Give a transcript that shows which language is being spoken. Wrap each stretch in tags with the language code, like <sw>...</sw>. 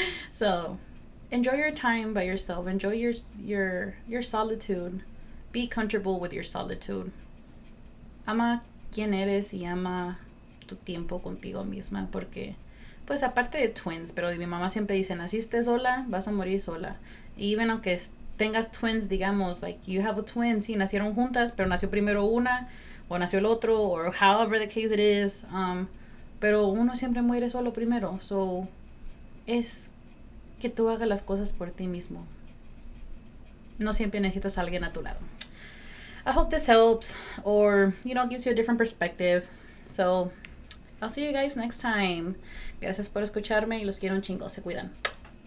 <en>So, enjoy your time by yourself. Enjoy your solitude. Be comfortable with your solitude.</en> <es>Ama quién eres y ama tu tiempo contigo misma porque, pues, aparte de twins, pero mi mamá siempre dice, naciste sola, vas a morir sola. Y even aunque tengas twins, digamos,</es> <en>like you have a twin,</en> <es>sí, nacieron juntas, pero nació primero una o nació el otro,</es> <en>or however the case it is,</en> <es>pero uno siempre muere solo primero. So, es que tú hagas las cosas por ti mismo. No siempre necesitas a alguien a tu lado.</es> <en>I hope this helps or, gives you a different perspective. So, I'll see you guys next time.</en> <es>Gracias por escucharme y los quiero un chingo. Se cuidan.</es>